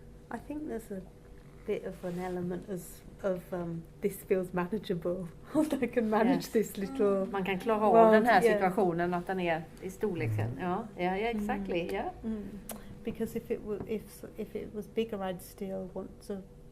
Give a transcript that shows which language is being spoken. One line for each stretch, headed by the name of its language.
English: I think there's a bit of an element of this feels manageable. I can manage this little.
Swedish: Man kan klara av den här situationen, att den är i storleken.
English: Exactly. Because if it was bigger, I'd still want to.